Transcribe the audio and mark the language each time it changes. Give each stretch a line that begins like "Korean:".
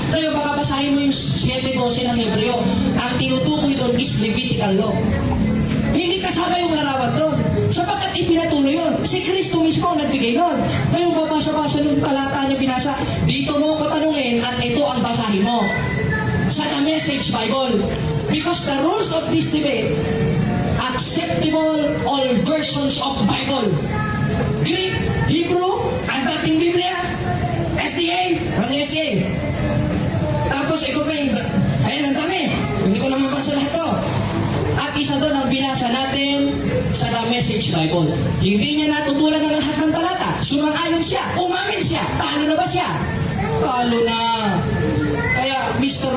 Filipino: Ngayon, baka basahin mo yung 7:12 ng Hebreo. Ang tinutukoy doon is Levitical law. Hindi kasama yung larawan doon. Sapagkat ipinatuloy yun. Si Kristo mismo ang nagbigay nun. Ngayon, babasa-basa nung talata niya binasa. Dito mo ko tanungin at ito ang basahin mo. Sa The Message Bible.
English: Because the rules of this debate, acceptable all versions of Bible. Greek, Hebrew,
Filipino: ang dating Biblia, SDA! Nasa SDA! Tapos ikaw pa yung, ayan ang dami. Hindi ko naman mabasa lahat to. At isa doon ang binasa natin sa The Message Bible. Hindi niya natutulan ng lahat ng talata. Sumang-ayon siya. Umamin siya. Talo na ba siya? Talo na. Kaya, Mr.